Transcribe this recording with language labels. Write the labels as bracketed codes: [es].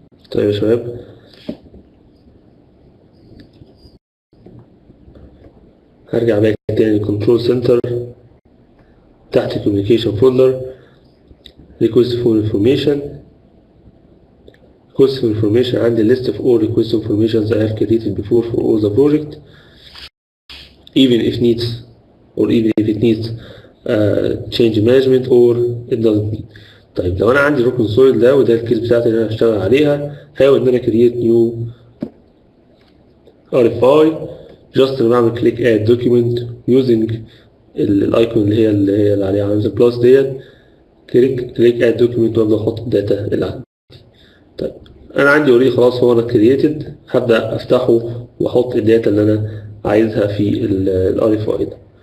[ar] طيب يا شباب، هرجع باك تاني كنترول سنتر، تحت communication folder request for information. [en] request for information عندي list of all request informations I have created before for all the project, even if needs or even if it needs change management or it doesn't need. [ar] طيب لو انا عندي روك كونسول ده وده الكيس بتاعتي اللي انا هشتغل عليها، هحاول ان انا [en] create new RFI. [ar] just انا بعمل [en] click add document using [ar] الايكون اللي عليها علامة البلس ديت. [en] click add document [ar] وابدا احط الداتا اللي عندي. طيب انا عندي اوريدي خلاص هو انا created، هبدا افتحه واحط الداتا اللي انا عايزها في ال RFI ده.